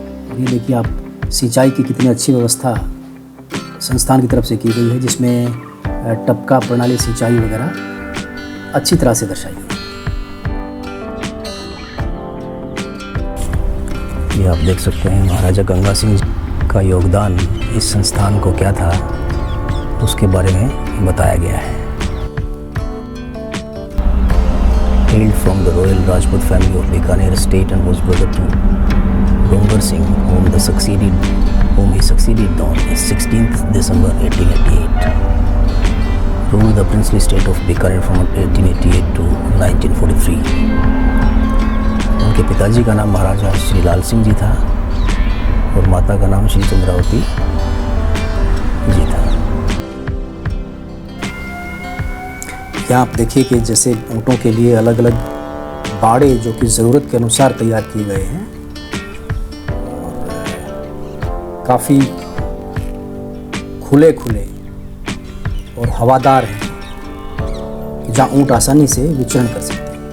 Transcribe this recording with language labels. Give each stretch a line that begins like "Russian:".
Hindi: और ये देखिए आप, सिंचाई की कितनी अच्छी व्यवस्था संस्थान की तरफ से की गई है, जिसमें टपका प्रणाली सिंचाई वगैरह अच्छी तरह से दर्शाई गई। ये आप देख सकते हैं, महाराजा गंगा सिंह का योगदान इस संस्थान को क्या था उसके बारे में बताया गया है।
English: Hailed from the royal Rajput family of Bikaner estate and was brother to Dongar Singh, whom he succeeded on 16th December 1888. Ruled the princely state of Bikaner from 1888 to 1943.
Hindi: उनके पिताजी का नाम महाराजा श्री लाल सिंह जी था और माता का नाम श्री चंद्रावती जी था। यहाँ आप देखिए कि जैसे ऊँटों के लिए अलग अलग बाड़े जो कि ज़रूरत के अनुसार तैयार किए गए हैं और काफ़ी खुले खुले और हवादार हैं, जहाँ ऊँट आसानी से विचरण कर सकते हैं।